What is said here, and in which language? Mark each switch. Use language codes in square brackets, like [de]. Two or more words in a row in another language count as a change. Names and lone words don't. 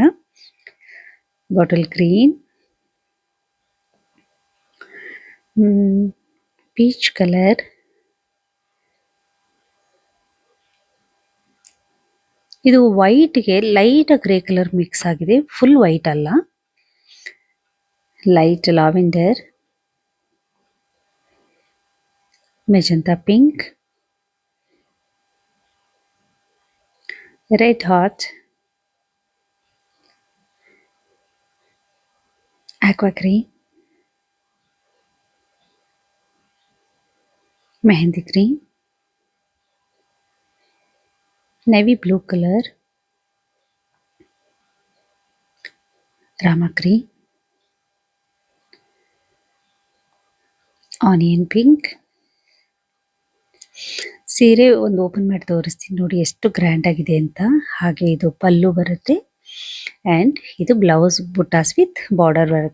[en] bottle green, peach colour, [kn] ಇದು ವೈಟ್ಗೆ [en] light grey colour mix [kn] ಆಗಿದೆ, [en] full white [kn] ಅಲ್ಲ. [en] light lavender, magenta pink, red hot, aqua green, mehndi green, navy blue colour, Rama green, onion pink. [kn] ಸೀರೆ ಒಂದು ಓಪನ್ ಮಾಡಿ ತೋರಿಸ್ತೀನಿ ನೋಡಿ ಎಷ್ಟು ಗ್ರ್ಯಾಂಡ್ ಆಗಿದೆ ಅಂತ. ಹಾಗೆ ಇದು ಪಲ್ಲು ಬರುತ್ತೆ, ಆ್ಯಂಡ್ ಇದು [en] blouse buttas with border [kn] ಬರುತ್ತೆ.